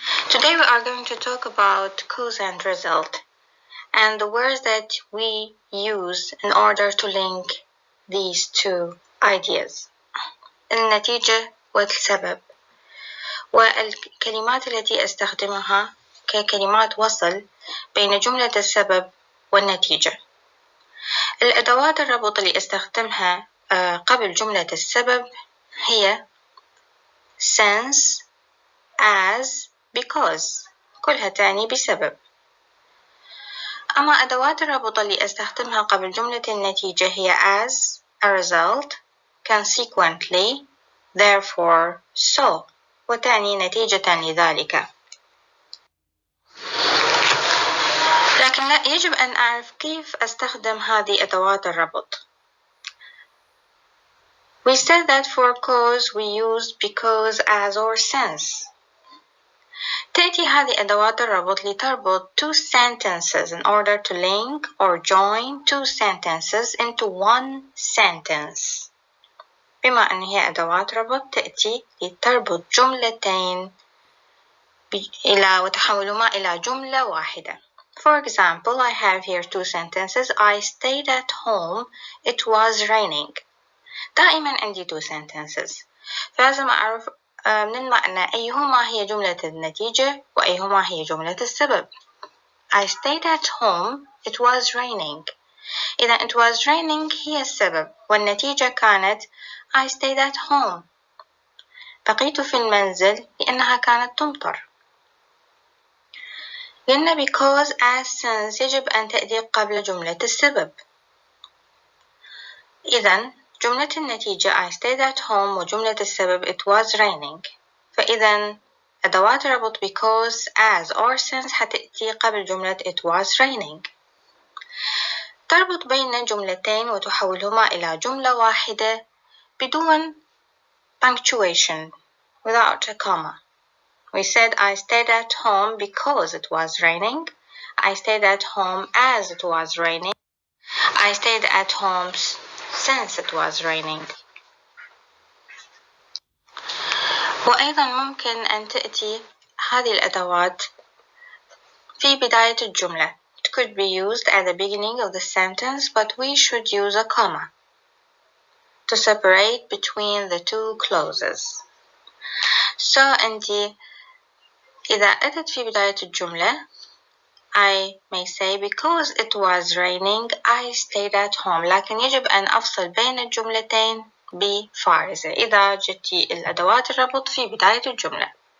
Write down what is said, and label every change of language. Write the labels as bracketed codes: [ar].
[en] Today we are going to talk about cause and result and the words that we use in order to link these two ideas. [ar] النتيجة والسبب، والكلمات التي أستخدمها ككلمات وصل بين جملة السبب والنتيجة. الأدوات الربط اللي استخدمها قبل جملة السبب هي since, as, because، كلها تعني بسبب. أما أدوات الربط اللي استخدمها قبل جملة النتيجة هي as, a result, consequently, therefore, so، وتعني نتيجة لذلك. لكن يجب أن أعرف كيف أستخدم هذه أدوات الربط. [en] We said that for cause we use because, as, or since. [ar] تأتي هذه أدوات الربط لتربط [en] two sentences in order to link or join two sentences into one sentence. [ar] بما أن هي أدوات ربط تأتي لتربط جملتين وتحولهما إلى جملة واحدة. [en] For example, I have here two sentences. I stayed at home. It was raining. [ar] دائما عندي [en] two sentences. [ar] فلازم أعرف من المعنى أيهما هي جملة النتيجة وأيهما هي جملة السبب. [en] I stayed at home. It was raining. [ar] إذا [en] it was raining [ar] هي السبب والنتيجة كانت [en] I stayed at home. [ar] بقيت في المنزل لأنها كانت تمطر. لأن because, as, since يجب أن تأتي قبل جملة السبب. إذا جملة النتيجة [en] I stayed at home [ar] وجملة السبب [en] it was raining. [ar] فإذا أدوات ربط [en] because, as, or since [ar] حتأتي قبل جملة [en] it was raining. [ar] تربط بين جملتين وتحولهما إلى جملة واحدة بدون [en] punctuation, without a comma. We said I stayed at home because it was raining. I stayed at home as it was raining. I stayed at home since it was raining. [ar] وأيضا ممكن أن تأتي هذه الأدوات في بداية الجملة. [en] It could be used at the beginning of the sentence, but we should use a comma to separate between the two clauses. So [ar] عندي إذا أتت في بداية الجملة [en] I may say because it was raining I stayed at home. [ar] لكن يجب أن أفصل بين الجملتين بفارزة إذا جتي الأدوات الربط في بداية الجملة.